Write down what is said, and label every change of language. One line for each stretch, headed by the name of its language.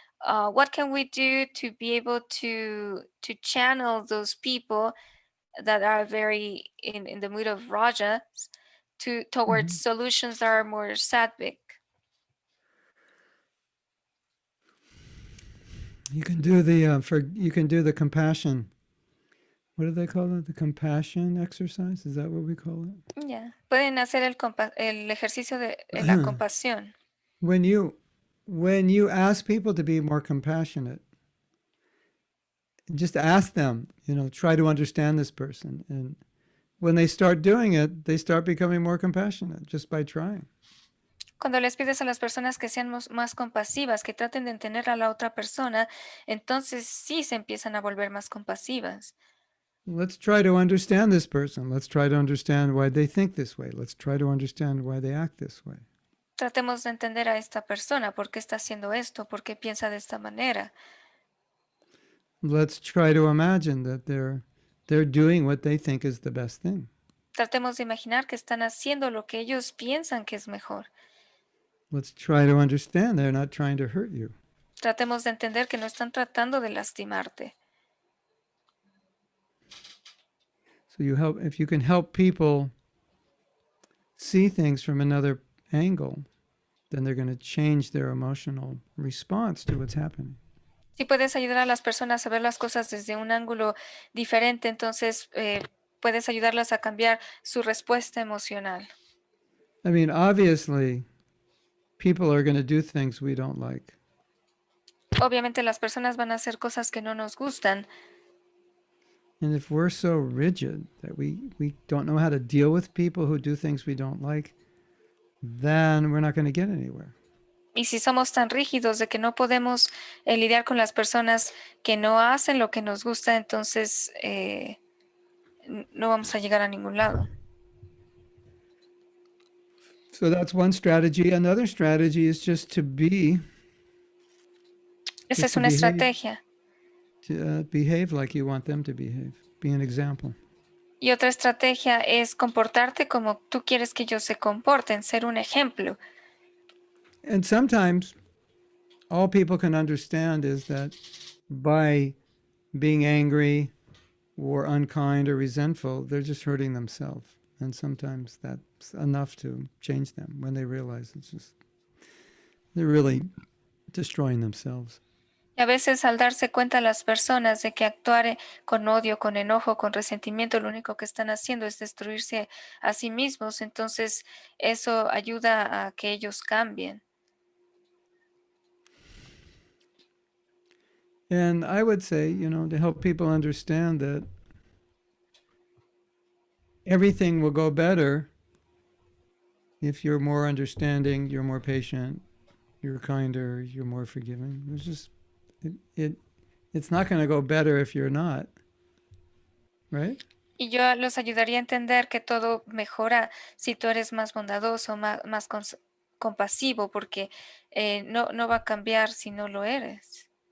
English: What can we do to be able to channel those people that are very in the mood of Raja towards solutions that are more sattvic? You can do the compassion. What do they call it? The compassion exercise? Is that what we call it? Yeah.
Spanish: Pueden hacer el ejercicio de la compasión.
English: When you ask people to be more compassionate, just ask them, try to understand this person. And when they start doing it, they start becoming more compassionate just by trying.
Spanish: Cuando les pides a las personas que sean más compasivas, que traten de entender a la otra persona, entonces sí se empiezan a volver más compasivas.
English: Let's try to understand this person. Let's try to understand why they think this way. Let's try to understand why they act this way.
Spanish: Tratemos de entender a esta persona, por qué está haciendo esto, por qué piensa de esta manera.
English: Let's try to imagine that they're doing what they think is the best thing.
Spanish: Tratemos de imaginar que están haciendo lo que ellos piensan que es mejor.
English: Let's try to understand they're not trying to hurt you.
Spanish: Tratemos de entender que no están tratando de lastimarte.
English: So if you can help people see things from another angle, then they're going to change their emotional response to what's happening.
Spanish: Si puedes ayudar a las personas a ver las cosas desde un ángulo diferente, entonces puedes ayudarlas a cambiar su respuesta emocional.
English: I mean, obviously, people are going to do things we don't like.
Spanish: Obviamente las personas van a hacer cosas que no nos gustan.
English: And if we're so rigid that we don't know how to deal with people who do things we don't like, then we're not going to get anywhere.
Spanish: Y si somos tan rígidos de que no podemos lidiar con las personas que no hacen lo que nos gusta, entonces no vamos a llegar a ningún lado.
English: So that's one strategy. Another strategy is just to
Spanish: Esa es una estrategia.
English: behave like you want them to behave. Be an example.
Spanish: Y otra estrategia es comportarte como tú quieres que ellos se comporten, ser un ejemplo.
English: And sometimes all people can understand is that by being angry or unkind or resentful, they're just hurting themselves. And sometimes that's enough to change them when they realize they're really destroying themselves.
Spanish: Y a veces al darse cuenta las personas de que actuar con odio, con enojo, con resentimiento, lo único que están haciendo es destruirse a sí mismos, entonces eso ayuda a que ellos cambien.
English: And I would say, to help people understand that everything will go better if you're more understanding, you're more patient, you're kinder, you're more forgiving. It's just it's not going to go better if you're not, right?
Spanish: Y yo los ayudaría a entender que todo mejora si tú eres más bondadoso, más compasivo, porque no va a cambiar si no lo eres.